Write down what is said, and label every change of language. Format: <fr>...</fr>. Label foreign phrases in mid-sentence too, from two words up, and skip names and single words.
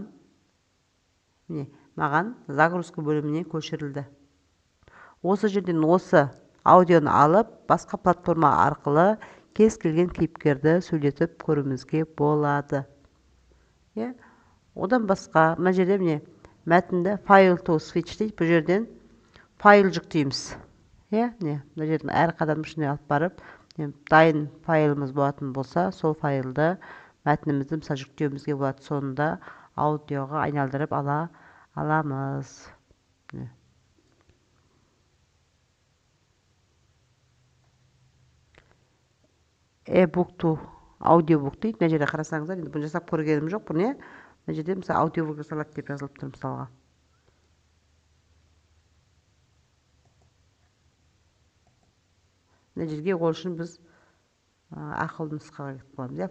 <kk>Міне, маған загрузка бөліміне көшірілді. Осы жерден осы аудионы алып, басқа платформа арқылы кез келген кейіпкерді сөйлетіп көруімізге болады. Одан басқа мына жерде міне мәтінді файл</kk> <en>to switch</en> <kk>дейді. Бұл жерден файл жүктейміз. Мына жердің әр қадам ішіне алып барып, дайын файлымыз болатын болса, сол файлды мәтінімізді мысалы жүктеуімізге болады. Сонда аудиоға айналдырып аламыз.</kk> <en>E-book to</en> <kk>аудиобук дейді. Мына жерде қарасаңыздар, енді бұны жасап көргенім жоқ. Бұны мына жерде мысалы аудиобук жасалады деп жазылып тұр мысалға. Мына жерге ол үшін біз ақылды нұсқаға кетіп боламыз.</kk>